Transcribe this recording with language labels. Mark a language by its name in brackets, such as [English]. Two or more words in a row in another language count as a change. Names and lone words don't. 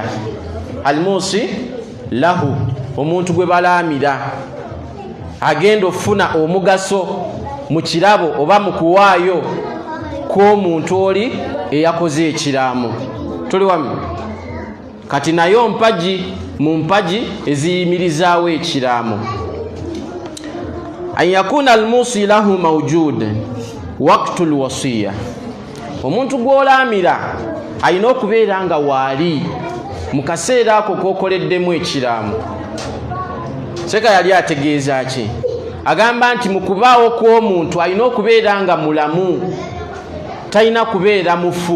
[Arabic] الموصى له, [Ganda] omuntu gwe balaamira agenda ofuna omugaso mu kirabo oba mu kuwaayo kw'omuntu oli eyakoze ekiraamo. Tuli wamu? Kati nayo mpagi mu mpagi eziyimirizaawo ekiraamo. [Arabic] أن يكون الموصى له موجود وقت الوصية, [Ganda] omuntu gw'olaamira alina okubeera nga waali mu kaseera ako k'okoleddemu ekiraamo. Seka yali ategeeza ki? Agamba nti mu kubaawo kw'omuntu alina okubeera nga mulamu, talina kubeera mufu.